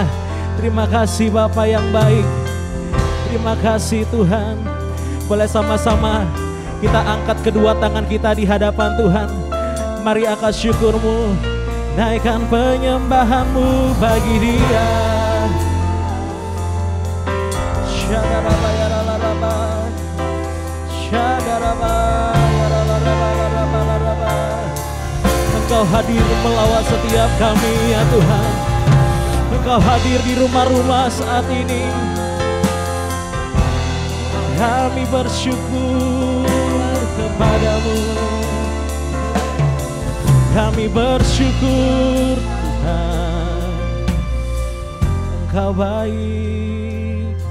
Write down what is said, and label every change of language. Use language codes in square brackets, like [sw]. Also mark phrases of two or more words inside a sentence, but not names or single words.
[id] Terima kasih Bapa yang baik. Terima kasih Tuhan. Boleh sama-sama kita angkat kedua tangan kita di hadapan Tuhan. Mari angkat syukur-Mu, naikkan penyembahan-Mu bagi Dia. Syadaraba yaralaba, syadaraba yaralaba. Engkau hadir melawat setiap kami ya Tuhan. Engkau hadir di rumah-rumah saat ini. Kami bersyukur kepada-Mu. Kami bersyukur Tuhan, Engkau baik.